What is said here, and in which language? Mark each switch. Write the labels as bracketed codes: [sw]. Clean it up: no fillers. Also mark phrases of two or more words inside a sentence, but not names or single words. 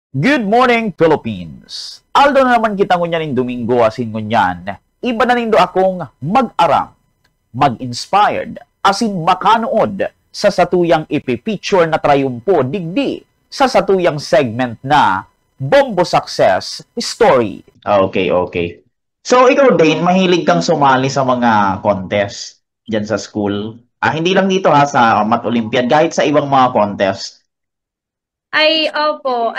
[en] Good morning, Philippines! [bik] Aldo na naman kita ngunyan Domingo asin ngunyan. Iba na nindo akong mag-aram, mag-inspired, asin makanood sa satuyang ipipicture na trayumpo digdi sa satuyang segment na Bombo Success Story. [en] Okay, okay. [tl] So, ikaw, Dane, mahilig kang sumali sa mga contest dyan sa school. Hindi lang dito sa Math Olympiad, kahit sa ibang mga contest. Ay, opo.